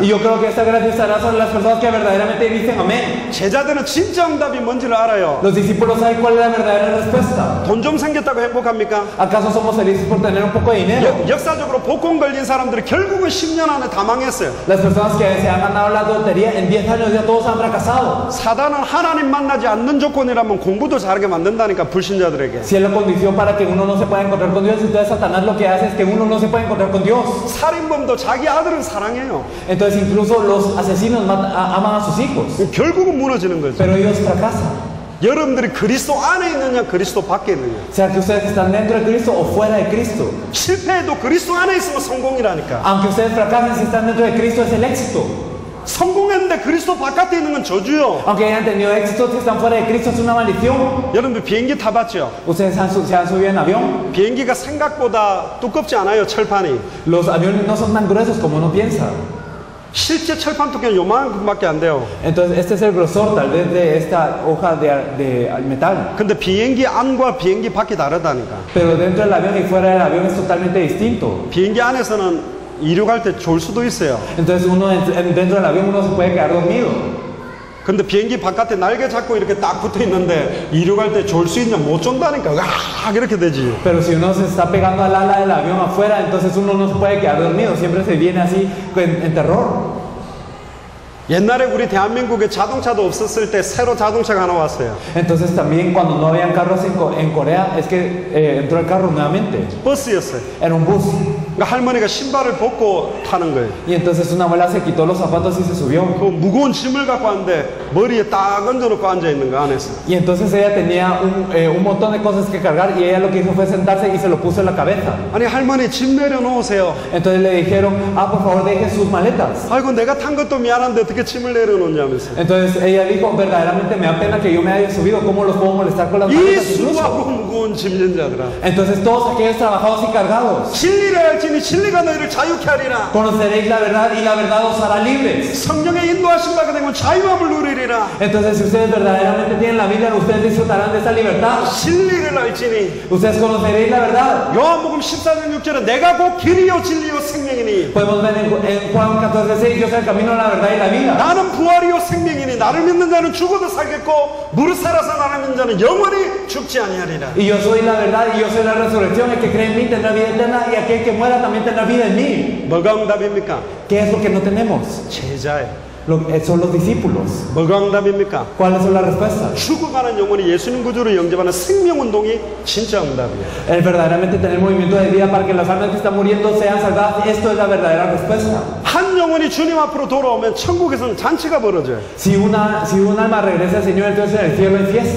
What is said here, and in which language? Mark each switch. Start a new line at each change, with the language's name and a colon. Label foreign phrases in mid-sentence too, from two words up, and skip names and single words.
Spanish: Y yo creo que esta gracia estará sobre las personas que verdaderamente dicen amén.
Korean: 제자들은 진짜 응답이 뭔지를 알아요.
Spanish: Los discípulos saben cuál es la verdadera respuesta.
Korean: 돈 좀 생겼다고 행복합니까?
Spanish: ¿Acaso somos felices por tener un poco de dinero?
Korean: 역사적으로 복권 걸린 사람들이 결국은 10년 안에 다 망했어요.
Spanish: Las personas que se han ganado la lotería en 10 años ya todos han fracasado.
Korean: 사단은 하나님 만나지 않는 조건이라면 공부도 잘하게 만든다니까 불신자들에게.
Spanish: Si es la condición para que uno no se pueda encontrar con Dios, entonces Satanás lo que hace es que uno no se puede encontrar con Dios.
Korean: 살인범도 자기 아들은 사랑해요.
Spanish: Entonces incluso los asesinos aman a sus hijos,
Korean: 결국은 무너지는 거죠.
Spanish: pero ellos fracasan.
Korean: 여러분들이 그리스도 안에 있느냐 그리스도 밖에 있느냐.
Spanish: Sea que ustedes están dentro de Cristo o fuera de Cristo.
Korean: 실패해도 그리스도 안에 있으면 성공이라니까.
Spanish: Aunque ustedes fracasen, si están dentro de Cristo es el éxito.
Korean: 성공했는데 그리스도 바깥에 있는 건 저주요.
Spanish: Aunque hayan tenido éxito, si están fuera de Cristo es una maldición.
Korean: 여러분들 비행기 타봤죠?
Spanish: Ustedes se han subido en avión.
Korean: 비행기가 생각보다 두껍지 않아요, 철판이.
Spanish: Los aviones no son tan gruesos como uno piensa.
Korean: 실제 철판 두께는 요만큼밖에 안 돼요.
Spanish: Entonces este es el grosor tal vez de esta hoja de metal.
Korean: 근데 비행기 안과 비행기 밖이 다르다니까.
Spanish: Pero dentro del avión y fuera del avión es totalmente distinto.
Korean: 비행기 안에서는 이륙할 때 졸 수도 있어요.
Spanish: Entonces uno dentro del avión uno se puede quedar dormido.
Korean: 근데 비행기 바깥에 날개 잡고 이렇게 딱 붙어 있는데 이륙할 때 졸 수 있냐? 못 존다니까. 아, 이렇게 되지.
Spanish: Pero si uno se está pegando al ala del avión afuera, entonces uno no se puede quedar dormido, siempre se viene así en terror.
Korean: 옛날에 우리 대한민국에 자동차도 없었을 때 새로 자동차가 하나 왔어요.
Spanish: Entonces también cuando no habían carros en Corea, es que entró el carro nuevamente.
Korean: 버스였어요.
Spanish: Era un bus.
Korean: 그러니까 할머니가 신발을 벗고 타는 거예요.
Spanish: Y entonces una abuela se quitó los zapatos y se subió.
Korean: 그 무거운 짐을 갖고 왔는데 머리에 딱 얹어놓고 앉아있는 거 안에서.
Spanish: Y entonces ella tenía un montón de cosas que cargar y ella lo que hizo fue sentarse y se lo puso en la cabeza.
Korean: 아니 할머니 짐 내려놓으세요.
Spanish: Entonces le dijeron, por favor dejen sus maletas.
Korean: 아이고 내가 탄 것도 미안한데 어떻게 짐을 내려놓냐면서.
Spanish: Entonces ella dijo, verdaderamente me da pena que yo me haya subido, ¿cómo los puedo molestar con las
Korean: 이
Spanish: maletas
Korean: 수고하고
Spanish: incluso?
Korean: 무거운 짐전자들아.
Spanish: Entonces todos aquellos trabajados y cargados,
Korean: 진리를 알지니 진리가 너희를 자유케 하리라.
Spanish: conoceréis la verdad y la verdad os hará libres.
Korean: 성령의 인도하신 바가 되면 자유함을 누리리라.
Spanish: Entonces si ustedes verdaderamente tienen la Biblia, ustedes disfrutarán de esa libertad.
Korean: 진리를 알지니.
Spanish: Ustedes conoceréis la verdad.
Korean: 요한복음 14장 6절에 내가 곧 길이요 진리요 생명이니
Spanish: Podemos ver en Juan 14:6, yo soy el camino, la verdad y la vida.
Korean: 나는 부활이요 생명이니 나를 믿는 자는 죽어도 살겠고 무릇 살아서 나를 믿는 자는 영원히 죽지 아니하리라.
Spanish: Y yo soy la verdad y yo soy la resurrección. El que cree en mí tendrá vida eterna y aquel que muera también tendrá vida en mí.
Korean: 뭐가 응답입니까?
Spanish: ¿Qué es lo que no tenemos?
Korean: 제자예요.
Spanish: Son los discípulos.
Korean: 뭐가 응답입니까?
Spanish: ¿Cuáles son las respuestas?
Korean: 죽어가는 영혼이 예수님 구주로 영접하는 생명운동이 진짜 응답이에요.
Spanish: El verdaderamente tener movimiento de vida para que las almas que están muriendo sean salvadas. Esto es la verdadera respuesta.
Korean: 한 영혼이 주님 앞으로 돌아오면 천국에서는 잔치가 벌어져요.
Spanish: Si un alma regresa al Señor, entonces en el cielo hay fiesta.